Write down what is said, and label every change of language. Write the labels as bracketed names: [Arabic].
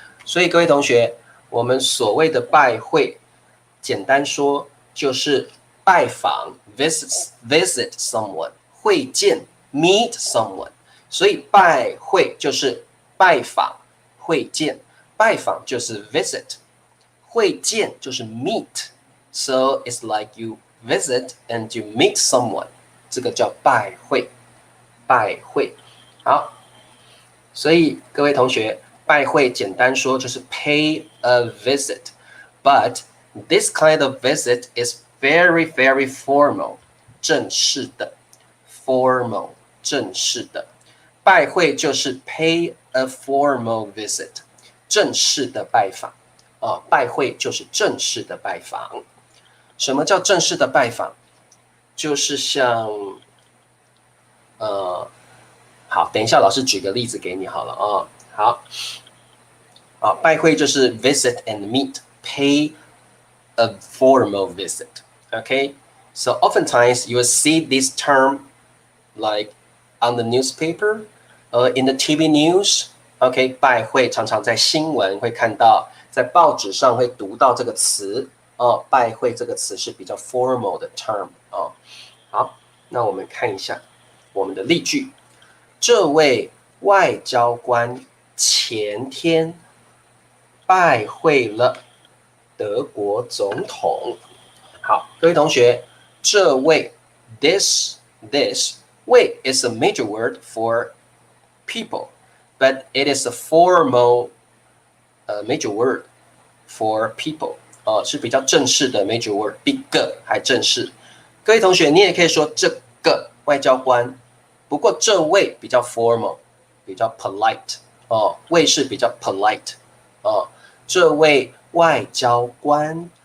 [Chinese] 所以各位同学，我们所谓的拜会，简单说就是拜访 [English] visit someone， [Chinese] 会见 [English] meet someone， [Chinese] 所以拜会就是拜访会见，拜访就是 visit， 会见就是 meet， [English] so it's like you visit and you meet someone， [Chinese] 这个叫拜会，拜会。好，所以各位同学，拜会简单说就是 [English] pay a visit， but this kind of visit is very, very formal， 正式的 formal 正式的。 [Chinese] 拜会就是 [English] pay a formal visit， [Chinese] 正式的拜访。拜会就是正式的拜访。什么叫正式的拜访？就是像好，等一下老师举个例子给你好了好，拜会就是 [English] visit and meet， pay a formal visit. Okay, so oftentimes you will see this term like on the newspaper, in the TV news. [Chinese] Okay, 拜会常常在新闻会看到，在报纸上会读到这个词。拜会这个词是比较 formal 的 term。好，那我们看一下我们的例句。这位外交官前天拜会了德国总统。 [English] 好，各位同学，这位 this 位 is a major word for people, but it is a formal major word for people， [Chinese] 是比较正式的 [English] major word， [Chinese] 比个还正式。各位同学，你也可以说这个外交官，不过这位比较 formal， 比较 polite， 位是比较 polite， 这位外交官。